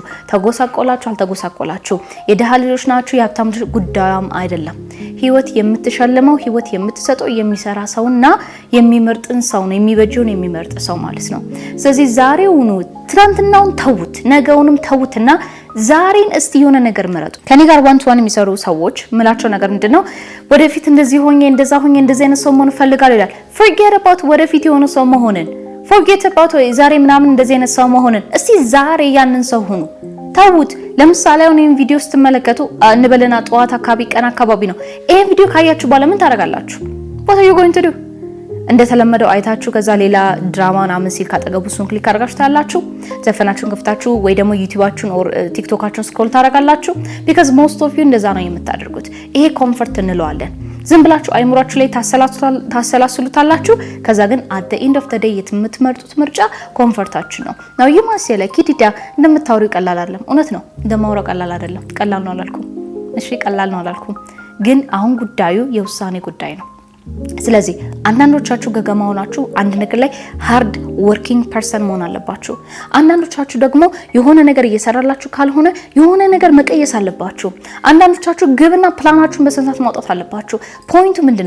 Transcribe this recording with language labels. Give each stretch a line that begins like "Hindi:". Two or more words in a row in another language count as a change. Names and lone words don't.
Amharic: ተጎሳቆላችሁ አልተጎሳቆላችሁ የደሃ ልጆች ናችሁ የሀብታም ልጆች ጉዳዩም አይደለም። ህይወት የምትሸልመው ህይወት የምትሰጠው የሚሰራ ሰውና የሚመርጥን ሰው ነው፣ የሚበጀውን የሚመርጥ ሰው ማለት ነው። ስለዚህ ዛሬውኑ ትናንትናውን ተውት፣ ነገውንም ተውትና ዛሬን እስቲ የሆነ ነገር ምረጡ። ከኔ ጋር
English: one to one
Amharic: የሚሰሩ ሰዎች ምላቸው ነገር ምንድነው ወደፊት እንደዚህ ሆኜ እንደዛ ሆኜ እንደዚህ አይነት ሰው መሆን ፈልጋለሁ ይላል።
English: forget about
Amharic: ወደፊት የሆነ ሰው መሆንን
English: forget about
Amharic: ዛሬ ምናምን እንደዚህ አይነት ሰው መሆንን እስቲ ዛሬ ያንን ሰው ሁኑ። ታውት ለምሳሌ አሁን ይሄን ቪዲዮ ስትመለከቱ እንበለና ጠዋት አካባቢ ቀን አካባቢ ነው። ይሄን ቪዲዮ ካያችሁ በኋላ ምን ታደርጋላችሁ?
English: what are you going to do?
Amharic: እንደተለመደው አይታችሁ ከዛ ሌላ ድራማውን አመሲል ካጠገቡ እሱን ክሊክ አድርጋችሁ ታያላችሁ። ዘፈናችሁን ከፍታችሁ ወይ ደግሞ ዩቲዩባችሁን ኦር ቲክቶካችሁን ስክሮል ታደርጋላችሁ።
English: because most of you
Amharic: እንደዛ ነው የምታደርጉት። ይሄ ኮምፎርት እንለዋለን። ዝም ብላችሁ አይምሯችሁ ላይ ታሰላስሉታላችሁ። ከዛ ግን
English: at the end of the day
Amharic: የምትመርጡት ምርጫ ኮምፎርታችሁ ነው። ነው ይማሰለ ኪዲዳ እንደምታወሩ ቀላል አይደለም። እውነት ነው፣ እንደማወራው ቀላል አይደለም። ቀላል ነው አላልኩም። እሺ ቀላል ነው አላልኩም። ግን አሁን ጉዳዩ የውሳኔ ጉዳይ ነው። ስለዚህ አንዳንዶቻችሁ ገገማ ሆናችሁ አንድ ነገር ላይ
English: hard working person
Amharic: መሆን አለባችሁ። አንዳንዶቻችሁ ደግሞ የሆነ ነገር እየሰራላችሁ ካልሆነ የሆነ ነገር መቀየስ አለባችሁ። አንዳንዶቻችሁ ግብና ፕላናችሁን በስንት ማውጣት አለባችሁ። ፖይንቱ ምንድነው?